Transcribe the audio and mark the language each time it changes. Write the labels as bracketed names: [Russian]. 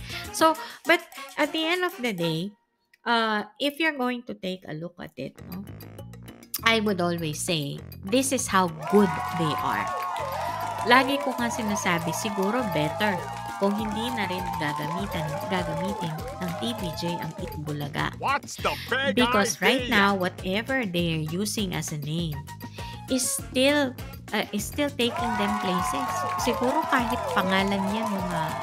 [English] So, but at the end of the day, if you're going to take a look at it, no, I would always say, this is how good they are. [Filipino] Lagi ko nga sinasabi, siguro better kung hindi na rin gagamitin ng TVJ ang Itbulaga. [English] Because right now, whatever they're using as a name is still taking them places. [Filipino] Siguro kahit pangalan yan mga